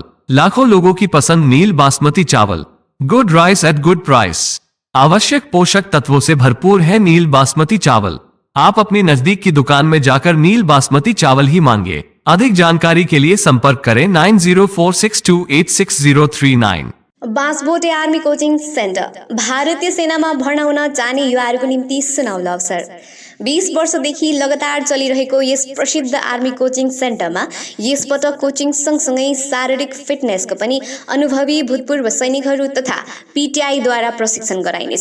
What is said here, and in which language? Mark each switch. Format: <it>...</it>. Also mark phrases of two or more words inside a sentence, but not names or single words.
<hi>लाखों लोगों की पसंद नील बासमती चावल।</hi> <en>good rice at good price.</en> <hi>आवश्यक पोषक तत्वों से भरपूर है नील बासमती चावल। आप अपनी नजदीक की दुकान में जाकर नील बासमती चावल ही मांगे। अधिक जानकारी के लिए संपर्क करें 9046286039।</hi> <ne>बाँसबोटे</ne> <en>army coaching center</en> <ne>भारतीय सेनामा भर्ना हुन चाहने युवाहरूको निम्ति सुनौलो अवसर। 20 वर्षदेखि लगातार चलिरहेको यस प्रसिद्ध</ne> <en>army coaching centerma</en> <ne>यसपटक कोचिङ सँगसँगै शारीरिक फिटनेसको पनि अनुभवी भूतपूर्व सैनिकहरू तथा PTI द्वारा प्रशिक्षण गराइनेछ।</ne>